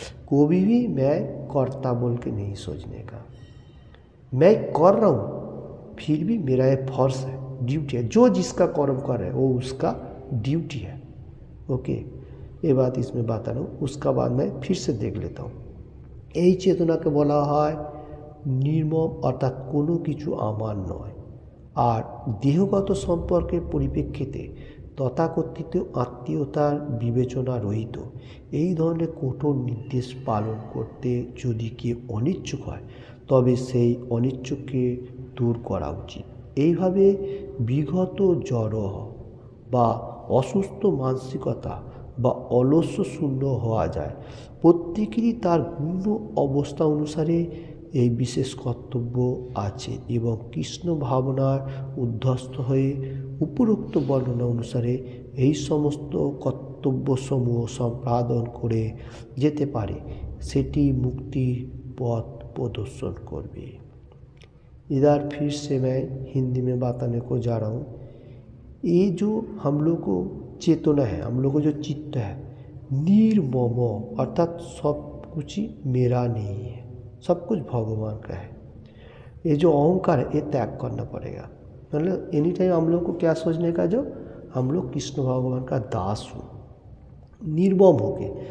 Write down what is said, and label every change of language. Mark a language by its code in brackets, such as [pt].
[hi] कभी भी मैं करता बोल के नहीं सोचने का। मैं कर रहा हूँ फिर भी मेरा ये फर्ज है, ड्यूटी है। जो जिसका कर्म कर रहा है वो उसका ड्यूटी है। ओके, ये बात इसमें बता रहा हूँ। उसका बाद मैं फिर से देख लेता हूँ। [bn] এই চেতনাকে বলা হয় নির্মম, অর্থাৎ কোনো কিছু আমার নয়। আর দেহগত সম্পর্কের পরিপ্রেক্ষিতে তথাকথিত আত্মীয়তার বিবেচনা রহিত এই ধরনের কঠোর নির্দেশ পালন করতে যদি কেউ অনিচ্ছুক হয় তবে সেই অনিচ্ছুককে দূর করা উচিত। এইভাবে বিগত জড় বা অসুস্থ মানসিকতা বা অলস্য শূন্য হওয়া যায়। প্রত্যেকেরই তার গূঢ় অবস্থা অনুসারে এই বিশেষ কর্তব্য আছে এবং কৃষ্ণ ভাবনার উদ্ধস্ত হয়ে উপরোক্ত বর্ণনা অনুসারে এই সমস্ত কর্তব্যসমূহ সম্পাদন করে যেতে পারে, সেটি মুক্তির পথ [hi] प्रदर्शन करबे। इधर फिर से मैं हिंदी में बताने को जा रहा हूँ। ये जो हम लोग को चेतना है, हम लोग को जो चित्त है, निर्मम, अर्थात सब कुछ ही मेरा नहीं है, सब कुछ भगवान का है। ये जो अहंकार है ये त्याग करना पड़ेगा। मतलब एनी टाइम हम लोग को क्या सोचने का, जो हम लोग कृष्ण भगवान का दास हूँ, निर्मम हो के।